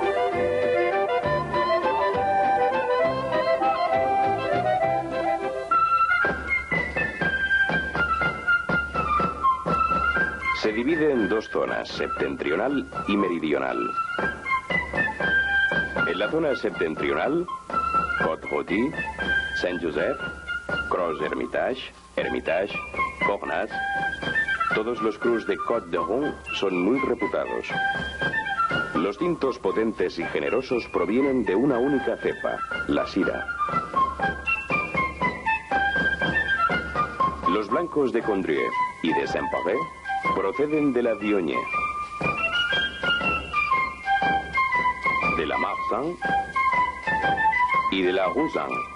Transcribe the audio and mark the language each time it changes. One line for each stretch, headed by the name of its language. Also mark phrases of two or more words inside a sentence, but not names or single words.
Spanish: Se divide en dos zonas, septentrional y meridional. En la zona septentrional, Côte-Rôtie, Saint-Joseph, Gros-Hermitage, Hermitage, Cornas. Todos los crus de Côte de Rhône son muy reputados. Los tintos potentes y generosos provienen de una única cepa, la Syrah. Los blancos de Condrieu y de Saint-Pavé proceden de la Viognier, de la Marsanne y de la Roussanne.